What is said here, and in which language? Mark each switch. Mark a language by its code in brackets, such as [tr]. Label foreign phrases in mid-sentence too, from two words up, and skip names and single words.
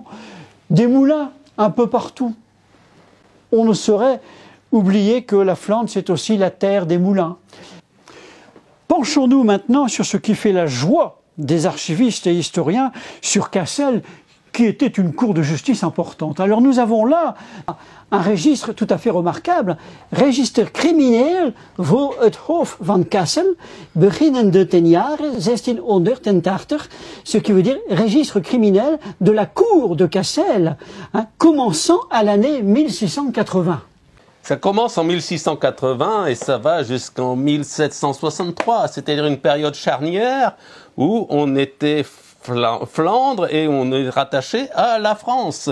[fr] Des moulins un peu partout. On ne saurait oublier que la Flandre, c'est aussi la terre des moulins. Penchons-nous maintenant sur ce qui fait la joie des archivistes et historiens sur Cassel, qui était une cour de justice importante. Alors nous avons là un registre tout à fait remarquable, [nl] Register crimineel voor het Hof van Cassel, beginnende ten jare 1680, [fr] ce qui veut dire registre criminel de la cour de Cassel, commençant à l'année 1680. Ça commence en 1680 et ça va jusqu'en 1763, c'est-à-dire une période charnière où on était Flandre et on est rattaché à la France.